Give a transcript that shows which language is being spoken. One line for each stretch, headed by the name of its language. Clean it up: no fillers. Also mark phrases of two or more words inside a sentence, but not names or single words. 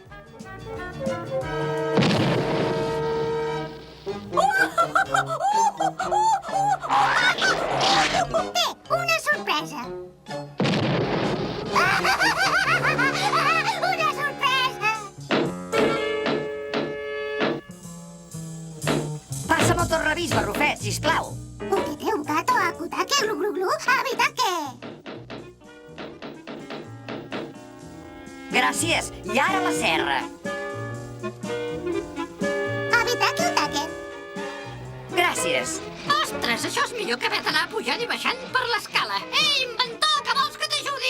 Catalan: Té, una sorpresa. Una sorpresa. Passa'm el torrevís, barrufet, sisplau. Ukete, ukato, akutake, glu, glu, glu, habitake. Gràcies. I ara la serra. Habitake, utake. Gràcies. Ostres, això és millor que haver d'anar pujant i baixant per l'escala. Ei, inventor, que vols que t'ajudi?